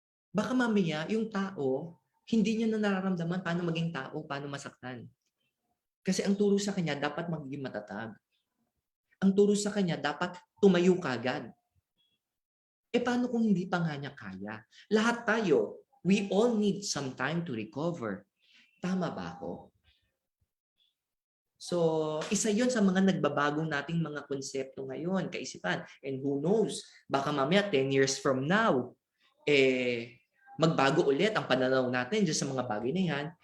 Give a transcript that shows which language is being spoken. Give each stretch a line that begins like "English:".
Filipino: Baka mamaya yung tao, hindi niya na nararamdaman paano maging tao, paano masaktan. Kasi ang turo sa kanya dapat magiging matatag. Ang turo sa kanya dapat tumayo kagad. Paano kung hindi pa nga niya kaya? Lahat tayo,
English: we all need some time to recover.
Filipino: Tama ba ako? So, isa yon sa mga nagbabagong nating mga konsepto ngayon, kaisipan.
English: And who knows,
Filipino: baka mamaya
English: 10 years from now,
Filipino: magbago ulit ang pananaw natin dyan sa mga bagay na yan.